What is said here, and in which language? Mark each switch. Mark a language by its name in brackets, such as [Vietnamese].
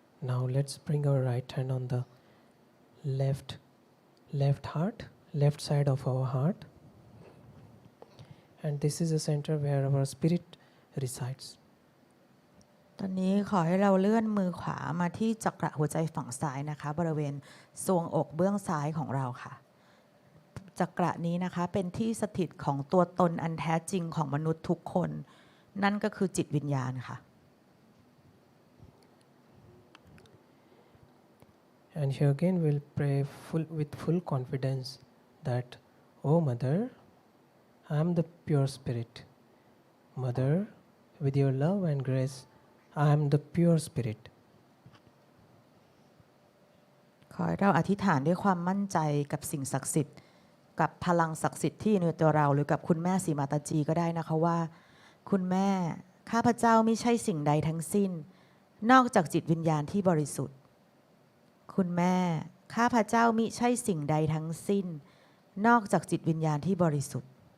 [English] Now let's bring our right hand on the left heart, left side of our heart, and this is the center where our spirit resides. [Thai] ตอนนี้ขอให้เราเลื่อนมือขวามาที่จักระหัวใจฝั่งซ้ายนะคะบริเวณทรวงอกเบื้องซ้ายของเราค่ะจักระนี้นะคะเป็นที่สถิตของตัวตนอันแท้จริงของมนุษย์ทุกคนนั่นก็คือจิตวิญญาณค่ะ [English] And here again we'll pray with full confidence that, Oh Mother, I am the pure spirit. Mother, with your love and grace, I am the pure spirit. [Thai] ขอให้เราอธิษฐานด้วยความมั่นใจกับสิ่งศักดิ์สิทธิ์กับพลังศักดิ์สิทธิ์ที่อยู่ในตัวเราหรือกับคุณแม่สีมาตาจีก็ได้นะคะว่าคุณแม่ข้าพเจ้าไม่ใช่สิ่งใดทั้งสิ้นนอกจากจิตวิญญาณที่บริสุทธิ์คุณแม่ข้าพเจ้ามิใช่สิ่งใดทั้งสิ้นนอกจากจิตวิญญาณที่บริสุทธิ์